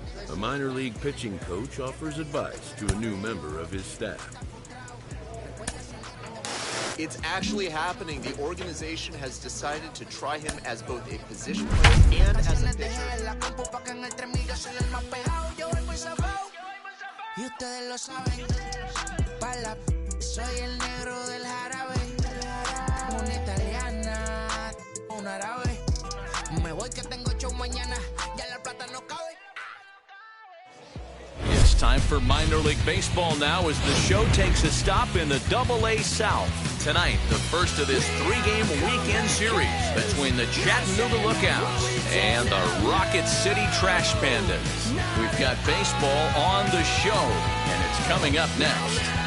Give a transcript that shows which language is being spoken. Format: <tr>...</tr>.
<en>A minor league pitching coach offers advice to a new member of his staff. It's actually happening. The organization has decided to try him as both a position player and as a pitcher.</en> <es>Y ustedes lo saben, soy el negro del jarabe, una italiana, un árabe, me voy que tengo show mañana, ya la plata no cabe.</es> <en>It's time for minor league baseball now as the show takes a stop in the AA South. Tonight, the first of this 3-game weekend series between the Chattanooga Lookouts and the Rocket City Trash Pandas. We've got baseball on the show, and it's coming up next.</en>